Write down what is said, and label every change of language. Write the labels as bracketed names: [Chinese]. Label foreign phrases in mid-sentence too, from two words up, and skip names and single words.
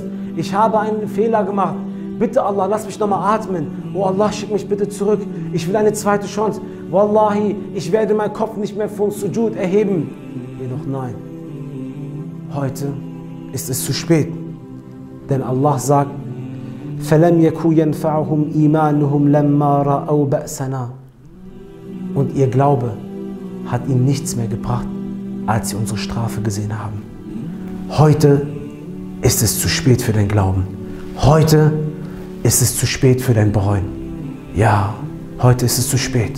[German] Ich habe einen Fehler gemacht. Bitte Allah, lass mich nochmal atmen. Oh Allah, schick mich bitte zurück. Ich will eine zweite Chance. Wallahi, ich werde meinen Kopf nicht mehr vom Sujud erheben. Jedoch nein, heute ist es zu spät. Denn Allah sagt, [Arabic] فَلَمْ يَكُوا يَنْفَعُهُمْ إِيمَانُهُمْ لَمَّا رَأَوْا بَأْسَنَا. [German] Und ihr Glaube hat ihnen nichts mehr gebracht, als sie unsere Strafe gesehen haben. Heute ist es zu spät für dein Glauben. Heute ist es zu spät für dein Bereuen. Ja, heute ist es zu spät.